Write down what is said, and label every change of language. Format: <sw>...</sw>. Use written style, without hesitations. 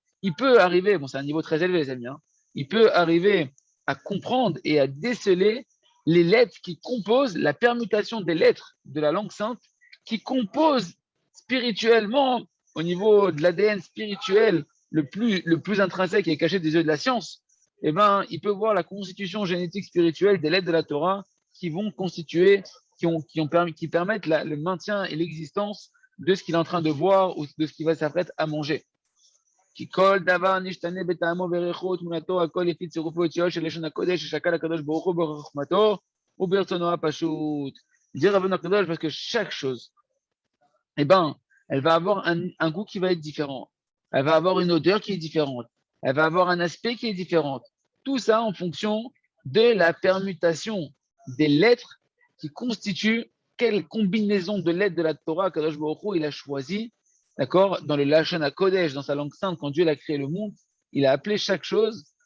<fr>Il peut arriver, bon, c'est un niveau très élevé, les amis, hein, il peut arriver à comprendre et à déceler les lettres qui composent la permutation des lettres de la langue sainte qui composent spirituellement, au niveau de l'ADN spirituel le plus intrinsèque et caché des yeux de la science, eh ben, il peut voir la constitution génétique spirituelle des lettres de la Torah qui vont constituer, qui permettent le maintien et l'existence de ce qu'il est en train de voir ou de ce qu'il va s'apprêter à manger.</fr> <he>כי כל דבר נשתנה בטעמו וריחו תמונתו, הכל לפי צירופו וציור של לשון הקודש ששקל הקדוש ברוך הוא בחוכמתו וברצונו הפשוט.</he> <fr>Dire Rabbeinu Akadosh parce que chaque chose, eh ben, elle va avoir un goût qui va être différent. Elle va avoir une odeur qui est différente. Elle va avoir un aspect qui est différent. Tout ça en fonction de la permutation des lettres qui constituent quelle combinaison de lettres de la Torah Kadosh Baruch Hu il a choisi, d'accord, dans le Lashon HaKodesh, dans sa langue sainte, quand Dieu a créé le monde, il a appelé chaque chose.</fr>